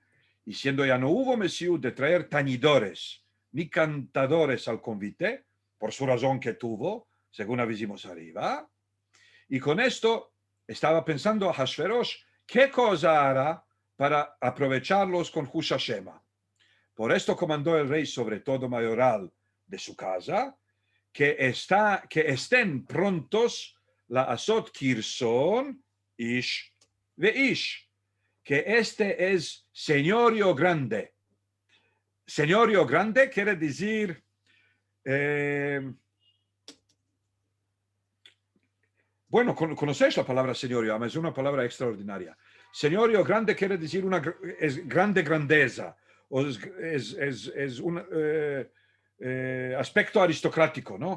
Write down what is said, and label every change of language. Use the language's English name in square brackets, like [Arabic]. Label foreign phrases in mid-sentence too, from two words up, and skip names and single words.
[Spanish] Y siendo ya no hubo mesiú de traer tañidores ni cantadores al convite, por su razón que tuvo, según avisimos arriba, y con esto estaba pensando a Hashverosh, ¿qué cosa hará para aprovecharlos con [Hebrew] חוש השמע? [Spanish] Por esto comandó el rey sobre todo mayoral de su casa, que estén prontos [Hebrew] לעשות כרצון איש ואיש, [Spanish] que este es señorio grande. Señorio grande quiere decir bueno, conocéis la palabra señorio, es una palabra extraordinaria. Señorio grande quiere decir es grande grandeza, o es un aspecto aristocrático, ¿no?